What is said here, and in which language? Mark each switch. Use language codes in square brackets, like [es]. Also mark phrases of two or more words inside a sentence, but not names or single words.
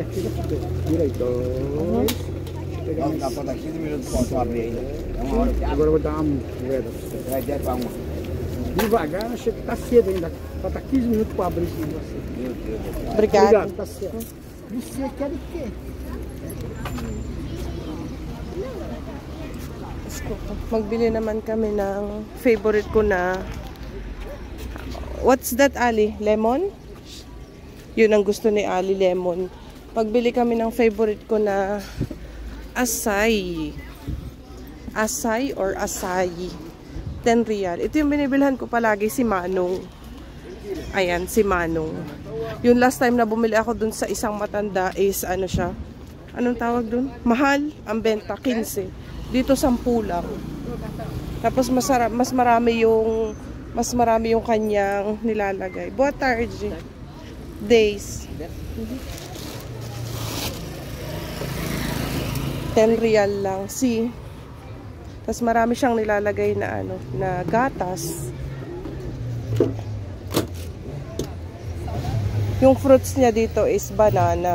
[pt] Tira aí, dois. Vamos dar para 15 minutos para abrir ainda. É uma hora. Agora eu vou dar uma moeda. Vai direto para uma. Devagar, achei que tá cedo ainda. Falta 15 minutos para abrir esse negócio. Meu Deus do céu. Obrigado. Tá certo. Você quer o quê? [tl] Magbili naman kami ng favorite ko na... [en] What's that, Ali? Lemon? [tl] Yun ang gusto ni Ali, lemon. Magbili kami ng favorite ko na asay. Asay or asayi. 10 real. Ito yung binibilhan ko palagi, si Manong. Ayan, si Manong. Yung last time na bumili ako dun sa isang matanda is ano siya? Anong tawag dun? Mahal ang benta, 15. Dito 10 lang. Tapos mas marami yung kanyang nilalagay. [pt] Boa tarde. [tl] Days. 10 real lang. See? Tapos marami siyang nilalagay na na gatas. Yung fruits niya dito is banana.